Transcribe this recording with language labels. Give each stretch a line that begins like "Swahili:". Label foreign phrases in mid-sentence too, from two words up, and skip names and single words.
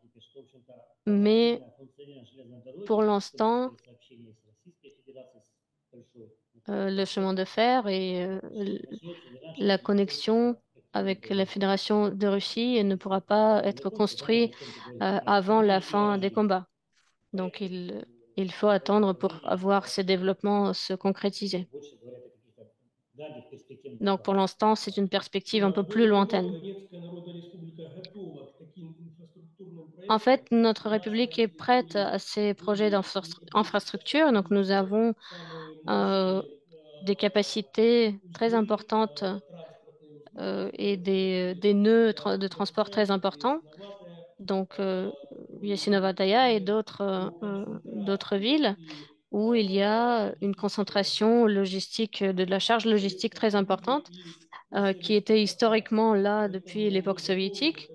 French: mais pour l'instant, le chemin de fer et la connexion avec la Fédération de Russie ne pourra pas être construit avant la fin des combats. Donc, il faut attendre pour avoir ces développements se concrétiser. Donc, pour l'instant, c'est une perspective un peu plus
Russian: Более того,
French: lointaine.
Russian: Донецкая Народная Республика готова к таким инфраструктурным
French: En fait,
Russian: проектам.
French: notre
Russian: На
French: République est prête
Russian: территории
French: à ces projets
Russian: более 50
French: d'infrastructure. Donc, nous avons
Russian: самые euh, мощные
French: des capacités très
Russian: узлы
French: importantes
Russian: транспортные узлы,
French: et
Russian: которые
French: des
Russian: соединяют
French: nœuds de transport très
Russian: Бердянск,
French: importants.
Russian: Ясиноватая
French: Donc,
Russian: в
French: Yasinovataya et
Russian: зоне
French: d'autres villes.
Russian: и
French: où il y a une concentration logistique, de la charge logistique très importante, qui était historiquement là depuis l'époque soviétique.